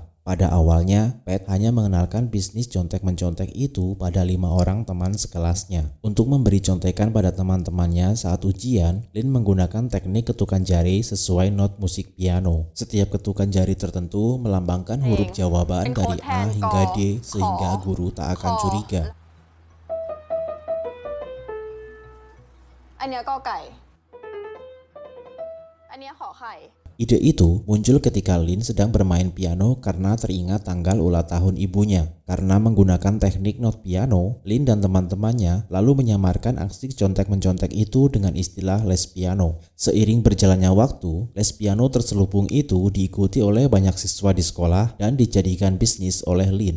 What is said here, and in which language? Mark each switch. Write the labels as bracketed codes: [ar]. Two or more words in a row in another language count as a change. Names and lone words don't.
[id] Pada awalnya, Pat hanya mengenalkan bisnis contek-mencontek itu pada 5 orang teman sekelasnya. Untuk memberi contekan pada teman-temannya saat ujian, Lin menggunakan teknik ketukan jari sesuai not musik piano. Setiap ketukan jari tertentu melambangkan huruf jawaban dari A hingga D sehingga guru tak akan curiga. [th] อันเนี้ยกอไก่ อันเนี้ยขอไข่ [id] Ide itu muncul ketika Lin sedang bermain piano karena teringat tanggal ulang tahun ibunya. Karena menggunakan teknik not piano, Lin dan teman-temannya lalu menyamarkan aksi contek-mencontek itu dengan istilah les piano. Seiring berjalannya waktu, les piano terselubung itu diikuti oleh banyak siswa di sekolah dan dijadikan bisnis oleh Lin.